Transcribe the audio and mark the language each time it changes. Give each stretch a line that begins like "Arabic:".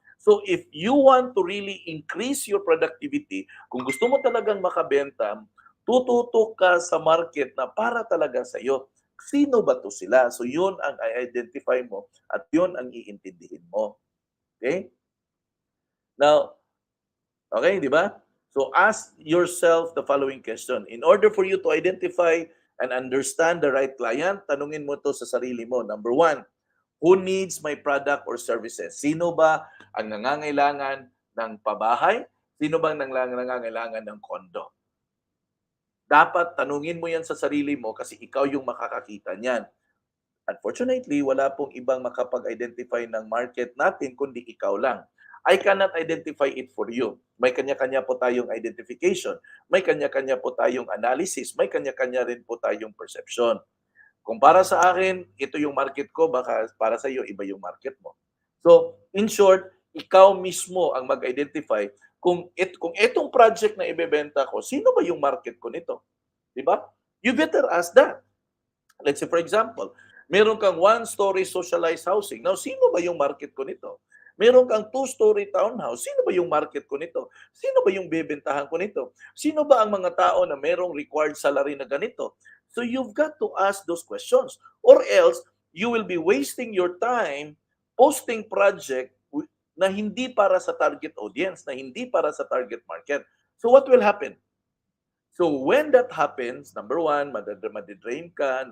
English: So if you want to really increase your productivity,
Filipino: kung gusto mo talagang makabenta, tututok ka sa market na para talaga sa iyo. Sino ba to sila? So yun ang i-identify mo at yun ang iintindihin mo.
English: Okay? Now, okay,
Filipino: di ba?
English: So ask yourself the following question. In order for you to identify and understand the right client,
Filipino: tanungin mo to sa sarili mo.
English: Number one, who needs my product or services?
Filipino: Sino ba ang nangangailangan ng pabahay? Sino ba ang nangangailangan ng kondo? Dapat tanungin mo yan sa sarili mo kasi ikaw yung makakakita niyan. Unfortunately, wala pong ibang makapag-identify ng market natin kundi ikaw lang.
English: I cannot identify it for you.
Filipino: May kanya-kanya po tayong identification, may kanya-kanya po tayong analysis, may kanya-kanya rin po tayong perception. Kung para sa akin, ito yung market ko, baka para sa iyo, iba yung market mo.
English: So, in short,
Filipino: ikaw mismo ang mag-identify kung itong project na ibebenta ko, sino ba yung market ko nito? Di ba?
English: You better ask that. Let's say, for example,
Filipino: meron kang
English: one-story socialized housing.
Filipino: Now, sino ba yung market ko nito? Meron kang two-story townhouse. Sino ba yung market ko nito? Sino ba yung bebentahan ko nito? Sino ba ang mga tao na merong required salary na ganito?
English: So you've got to ask those questions. Or else, you will be wasting your time posting project
Filipino: na hindi para sa target audience, na hindi para sa target market.
English: So what will happen? So when that happens, number one,
Filipino: madidrain ka.